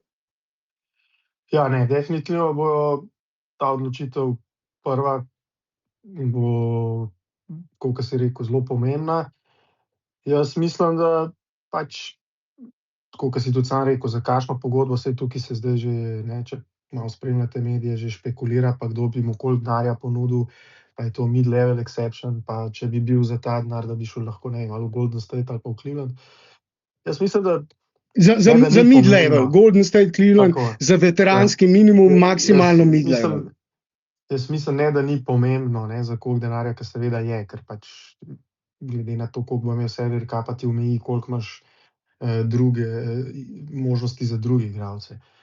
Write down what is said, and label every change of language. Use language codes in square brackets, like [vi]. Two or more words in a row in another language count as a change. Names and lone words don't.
[sl] Ja, ne, definitivno bo ta odločitev prva, bo, kot si rekel, zelo pomembna. Jaz mislim, da pač, kot si tudi sam rekel, za kakšno pogodbo, vse tukaj se zdaj že, ne, če malo spremljate medije, že špekulira, pa kdo bi mu koliko denarja ponudil, pa je to [en] mid-level exception, [sl] pa če bi bil za ta denar, da bi šel lahko, ne, ali v Golden State ali pa v Cleveland. Jaz mislim, da za mid-level, Golden State, Cleveland, tako, za veteranski minimum, maksimalno mid-level. Jaz mislim, ne, da ni pomembno, ne, za koliko denarja, ker seveda je, ker pač glede na to, koliko bo imel [en] salary cap, [sl] ti omeji, koliko imaš druge možnosti za druge igralce.